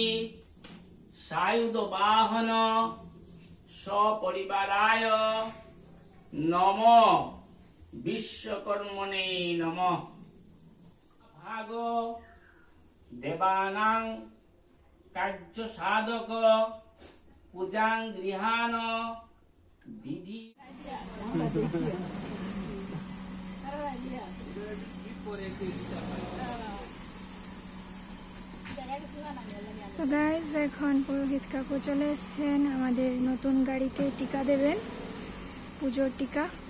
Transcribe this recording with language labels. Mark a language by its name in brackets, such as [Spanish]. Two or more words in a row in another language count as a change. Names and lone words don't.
[Sanskrit] सायुध वाहन सपरिवाराय नमो विश्वकर्मणे नमः भाग देवानां कार्य साधक पूजां गृहान विधि [Bangla] তো গাইজ এখন পুরোহিত কাকু চলে এসেছেন আমাদের নতুন গাড়িতে টিকা দেবেন, পুজোর টিকা।